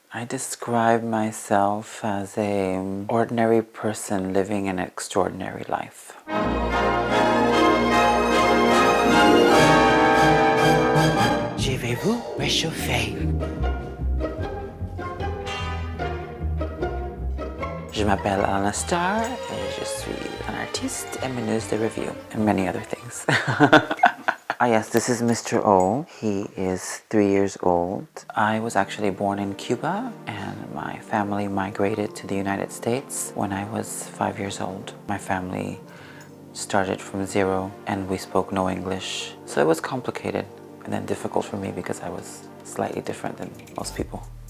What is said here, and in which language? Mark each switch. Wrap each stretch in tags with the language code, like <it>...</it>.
<en>I describe myself as an ordinary person living an extraordinary life.</en> <fr>Je vais vous réchauffer. Je m'appelle allanah Starr et je suis an artiste et meneuse de revue</fr> <en>and many other things. Ah yes, this is Mr. O. He is 3 years old. I was actually born in Cuba and my family migrated to the United States when I was 5 years old. My family started from zero and we spoke no English. So it was complicated and then difficult for me because I was slightly different than most people.</en>